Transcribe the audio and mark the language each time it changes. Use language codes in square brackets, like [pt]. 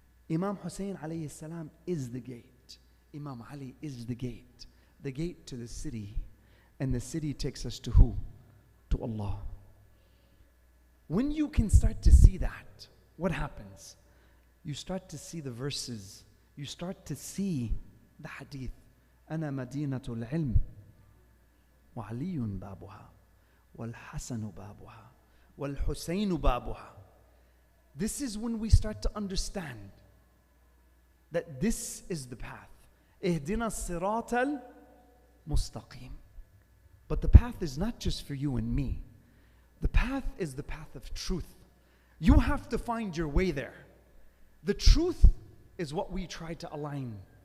[en] Imam Hussein alayhi salam is the gate. Imam Ali is the gate to the city. And the city takes us to who? To Allah. When you can start to see that, what happens? You start to see the verses. You start to see the hadith. [ar] أنا مدينة العلم وعلي بابها والحسن بابها والحسين بابها. [en] This is when we start to understand that this is the path. [ar] اهدنا الصراط المستقيم. [en] But the path is not just for you and me. The path is the path of truth. You have to find your way there. The truth is what we try to align.